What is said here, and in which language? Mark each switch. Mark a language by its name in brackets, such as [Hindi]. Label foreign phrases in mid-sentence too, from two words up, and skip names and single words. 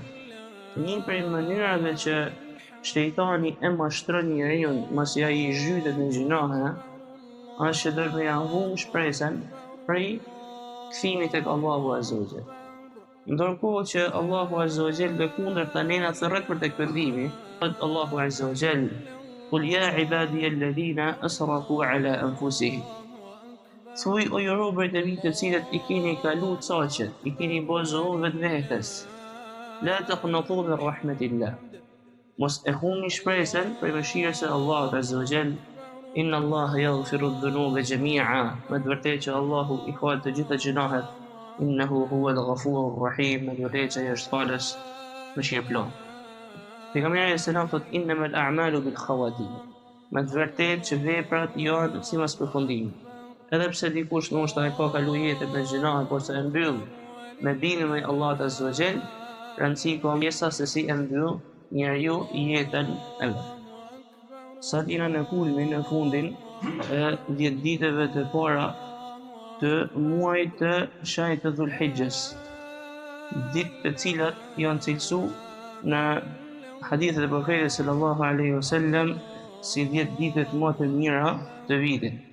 [Albanian] Një prej mënyrave që shejtani e mashtron njeriu masi ai i zhytet në gjunahe, është që do të ja humbë shpresën prej kthimit tek Allahu [Arabic] عز وجل. [Albanian] Ndërkohë që Allahu [Arabic] عز وجل [Albanian] dhe kundërta nena thërret për tek pendimi, thot Allahu [Arabic] عز وجل, قل يا عبادي الذين أسرفوا على أنفسهم. [Albanian] Thuaj o ju robërit e mi të cilët i keni kalu caqet, i keni bozohu vetvetes. [Arabic] لا تقنطوا من رحمة الله. [Albanian] Mos e humni shpresën për mëshirës e Allahut [Arabic] عز وجل. إن الله يغفر الذنوب جميعا. [Albanian] Me të vërtetë që Allahu i fal të gjitha gjunahet. [Arabic] إنه هو الغفور الرحيم. [Albanian] Me të vërtetë që ai është falës mëshirëplot. Pejgamberi selam thot [Arabic] إنما الأعمال بالخواتيم. [Albanian] Me të vërtetë që veprat janë sipas përfundimit. Edhe pse dikush ndoshta e ka kalu jetën me gjunahe, por se e mbyll me bindjen e Allahut [Arabic] عز وجل, [Albanian] rëndësi ka mjesa se si e mbyll njeriu jetën e vet. Sa jena në kulmin në fundin e 10 ditëve të para të muajit të shahit të Dhulhijhes, ditë të cilat janë cilësu në hadithet e profetit [Arabic] صلى الله عليه وسلم [Albanian] si 10 ditët më të mira të vitit.